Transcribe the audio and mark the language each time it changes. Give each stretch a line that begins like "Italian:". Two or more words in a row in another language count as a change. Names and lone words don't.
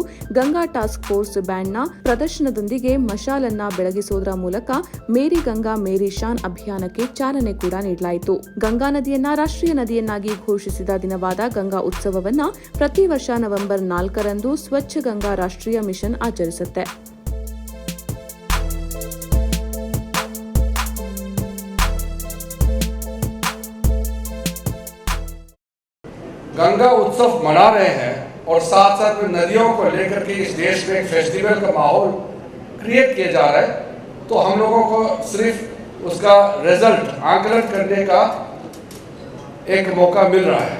Kannada: ಗಂಗಾ ಟಾಸ್ಕ್ ಫೋರ್ಸ್ ಬ್ಯಾಂಡ್ನ ಪ್ರದರ್ಶನದೊಂದಿಗೆ ಮಶಾಲನ್ನ ಬೆಳಗಿಸೋದರ ಮೂಲಕ ಮೇರಿ ಗಂಗಾ ಮೇರಿ ಶಾನ್ ಅಭಿಯಾನಕ್ಕೆ ಚಾಲನೆ ಕೂಡ ನೀಡಲಾಯಿತು. ಗಂಗಾ ನದಿಯನ್ನ ರಾಷ್ಟ್ರೀಯ ನದಿಯನ್ನಾಗಿ ಘೋಷಿಸಿದ ದಿನವಾದ ಗಂಗಾ ಉತ್ಸವವನ್ನ ಪ್ರತಿ ವರ್ಷ ನವೆಂಬರ್ 4ರಂದು ಸ್ವಚ್ಛ ಗಂಗಾ ರಾಷ್ಟ್ರೀಯ ಮಿಷನ್ ಆಚರಿಸುತ್ತೆ.
Hindi: गंगा उत्सव मना रहे हैं और साथ साथ में नदियों को लेकर के इस देश में एक फेस्टिवल का माहौल क्रिएट किया जा रहा है, तो हम लोगों को सिर्फ उसका रिजल्ट आकलन करने का एक मौका मिल रहा है.